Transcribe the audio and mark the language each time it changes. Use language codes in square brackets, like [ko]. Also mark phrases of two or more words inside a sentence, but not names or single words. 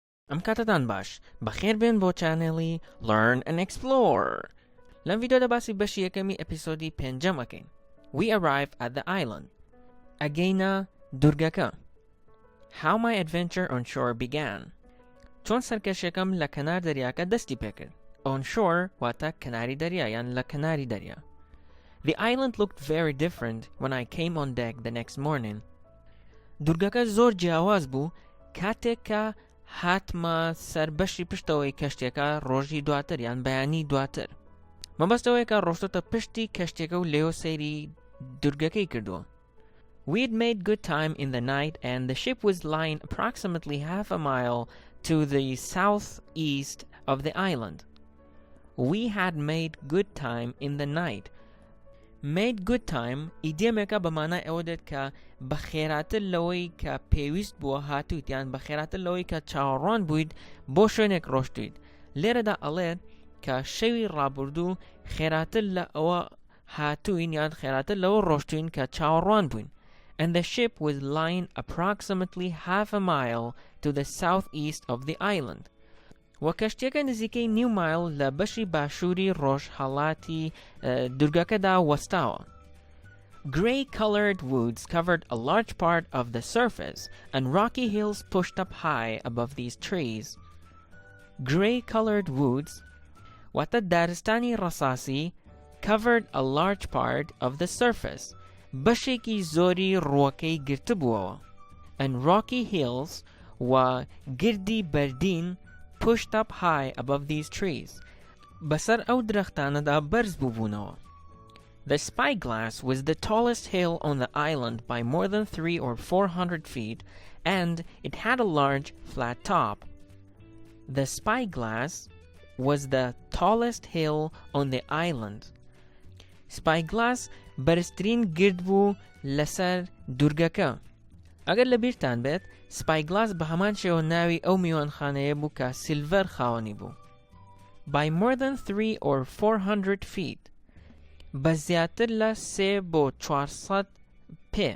[ckb] ئەم کاتتان باش بەخێر بێن بۆ چانێڵی Learn&Explore. لەم ڤیدیۆدا باسی بەشی یەکەمی ئەپیسۆدی پێنجەم ئەکەین. [en] We arrive at the island. [ckb] ئەگەینە دوورگەکە. [en] How my adventure on shore began. [ckb] چۆن سەرکەشیەکەم لە کەنار دەریاکە دەستی پێکرد. [en] On shore [ckb] واتە کەناری دەریا یان لە کەناری دەریا. [en] The island looked very different when I came on deck the next morning. [ckb] دوورگەکە زۆر جیاواز بوو کاتێک کە هاتمە سەر بەشی پشتەوەی کەشتێکە ڕۆژی دواتر یان بەیانی دواتر. مەبەستەوەی کە ڕۆشتۆتە پشتی کەشتێکە و لێو سەیری دوورگەکەی کردووە. [en] We had made good time in the night and the ship was lying approximately half a mile to the southeast of the island. We had made good time in the night. Made good time [ckb] ئیدیەمێکە بەمانای ئەوە دێت کە بەخێراتر لەوەی کە پێویست بووە هاتوویت یان بەخێراتر لەوەی کە چاوەڕوان بوویت بۆ شوێنێک ڕۆشتویت. لێرەدا ئەڵێت کە شەوی ڕابردوو خێراتر لە ئەوە هاتووین یان خێراتر لەوە ڕۆشتوین کە چاوەڕوان بووین. [en] And the ship was lying approximately half a mile to the southeast of the island. [ckb] وەکەشتێکە نزیکەی نیو مایل لە بەشی باشووری ڕۆژهەڵاتی دوورگەکەدا وەستاوە. [en] Gray-colored woods covered a large part of the surface and rocky hills pushed up high above these trees. Gray-colored woods [ckb] واتە دارستانی ڕەساسی [en] covered a large part of the surface [ckb] بەشێکی زۆری ڕووەکەی گرتبووەوە. [en] And rocky hills [ckb] و گردی بەردین [en] pushed up high above these trees. [ckb] بەسەر ئەو درەختانەدا بەرز بووبوونەوە. [en] The spyglass was the tallest hill on the island by more than 300 or 400 feet, and it had a large, flat top. The spyglass was the tallest hill on the island. [ckb] Spyglass بەرزترین گرد بوو لەسەر دوورگەکە. ئەگەر لەبیرتان بێت سپایگلاس بە هەمان شێوە ناوی ئەو میوانخانەیە بوو کە سیلڤەر خاوەنی بوو. [en] By more than 300 or 400 feet [ckb] بە زیاتر لە 3 بۆ 400 پێ.